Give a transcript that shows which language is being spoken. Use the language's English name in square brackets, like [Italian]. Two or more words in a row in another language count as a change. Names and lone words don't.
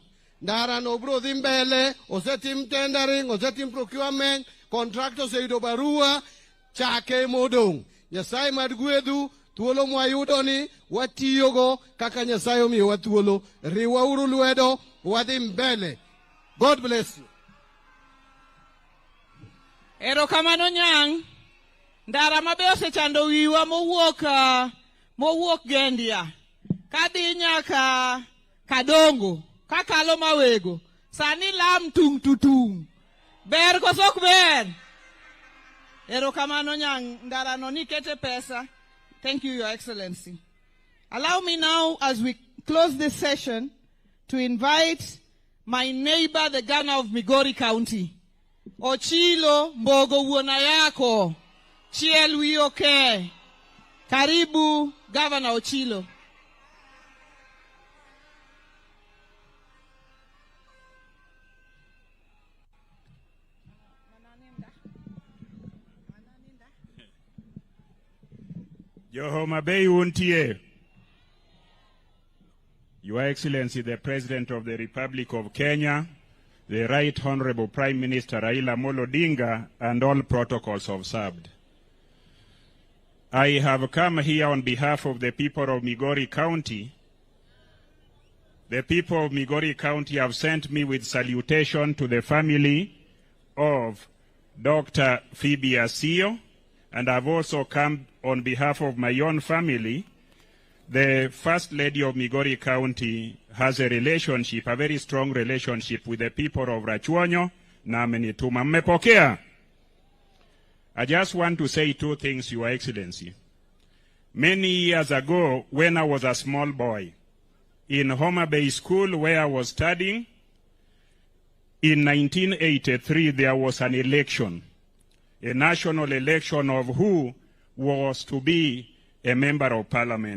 [Luo (Kenya and Tanzania)] Ndara no bro dhi mbele, osetim tendering, osetim procurement, contractor oseyudo barua, chake modong'. Nyasaye mad gwedhu, thuolo mwayudo ni watiyogo kaka Nyasaye omiyowa thuolo. Riwauru lwedo, wadhi mbele. [English] God bless you. [Luo (Kenya and Tanzania)] Erokamano nyang', ndara mabe osechando wiwa mowuok Gendia, kadhi nyaka Kadongo, kakalo Mawego, sani lam tung tutung. Ber koso ok ber? Erokamano nyang', ndara no nikete pesa. [English] Thank you, Your Excellency. Allow me now, as we close this session, to invite my neighbor, the governor of Migori County, Ochilo Mbogo [Luo (Kenya and Tanzania)] wuona yako, chiel wioke. [English] Karibu, Governor Ochilo. [Luo (Kenya and Tanzania)] Johoma Bay untie. [English] Your Excellency, the President of the Republic of Kenya, the Right Honorable Prime Minister Raila Odinga, and all protocols observed. I have come here on behalf of the people of Migori County. The people of Migori County have sent me with salutation to the family of Dr. Phoebe Asiyo, and I've also come on behalf of my own family. The First Lady of Migori County has a relationship, a very strong relationship with the people of Rachuonyo, [Swahili] na amenituma. Mmepokea. [English] I just want to say two things, Your Excellency. Many years ago, when I was a small boy, in Homa Bay School where I was studying, in 1983, there was an election, a national election of who was to be a member of parliament.